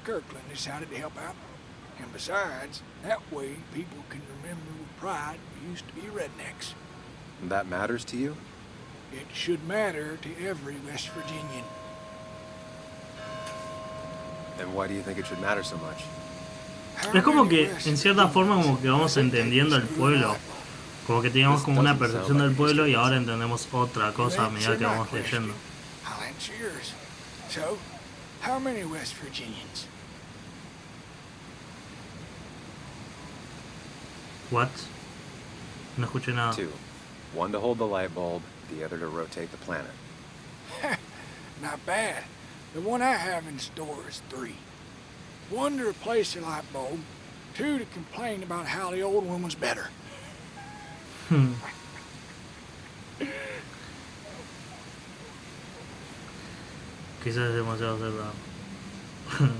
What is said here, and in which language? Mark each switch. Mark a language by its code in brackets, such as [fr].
[en] Kirkland decided to help out. And besides, that way people can remember with pride we used to be rednecks. That matters to you? It should matter to every West Virginian. And why do you think it should matter so much? [es] Es como que, en cierta forma, como que vamos entendiendo el pueblo. Como que teníamos como una percepción del pueblo y ahora entendemos otra cosa a medida que vamos leyendo. [en] I'll answer yours. So, how many West Virginians? What? [es] No escuché nada. [en] 2. One to hold the light bulb, the other to rotate the planet. Not bad. The one I have in store is 3. 1 to replace the light bulb, 2 to complain about how the old one was better. [es] Quizás es demasiado cerrado.